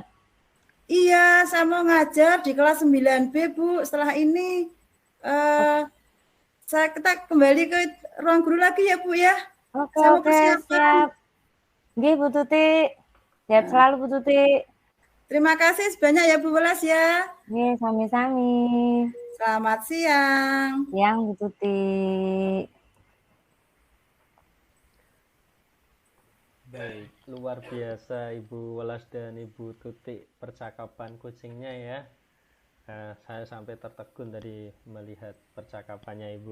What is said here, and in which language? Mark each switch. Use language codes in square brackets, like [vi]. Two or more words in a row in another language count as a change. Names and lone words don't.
[id] Iya, saya mau ngajar di kelas 9B Bu. Setelah ini kita kembali ke ruang guru lagi ya Bu ya. Oke, Saya mau persiapan. siap. Nggih Bu Tuti. Sehat selalu Bu Tuti. Terima kasih sebanyak ya Bu Welas ya. [jv] Nggih, sami-sami. [id] Selamat siang. Siang Bu Tuti. Baik, luar biasa Ibu Welas dan Ibu Tuti percakapan kucingnya ya. Saya sampai tertegun tadi melihat percakapannya Ibu.